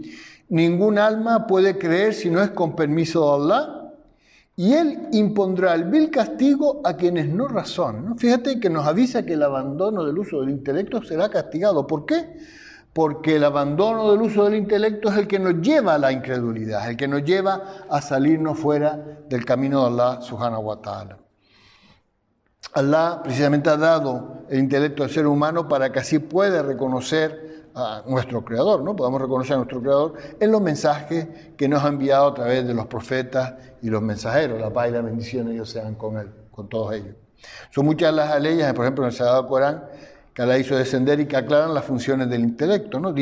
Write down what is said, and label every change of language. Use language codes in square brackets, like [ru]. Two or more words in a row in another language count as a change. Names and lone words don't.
[es] Ningún alma puede creer si no es con permiso de Allah, y Él impondrá el vil castigo a quienes no razonan, ¿no? Fíjate que nos avisa que el abandono del uso del intelecto será castigado. ¿Por qué? Porque el abandono del uso del intelecto es el que nos lleva a la incredulidad, el que nos lleva a salirnos fuera del camino de Allah [ar] سبحانه وتعالى. [es] Allah precisamente ha dado el intelecto al ser humano para que así pueda reconocer a nuestro Creador, ¿no? Podamos reconocer a nuestro Creador en los mensajes que nos ha enviado a través de los profetas y los mensajeros. La paz y la bendición ellos sean con él, con todos ellos. Son muchas las leyes, por ejemplo, en el Sagrado Corán, que Allah hizo descender y que aclaran las funciones del intelecto, ¿no?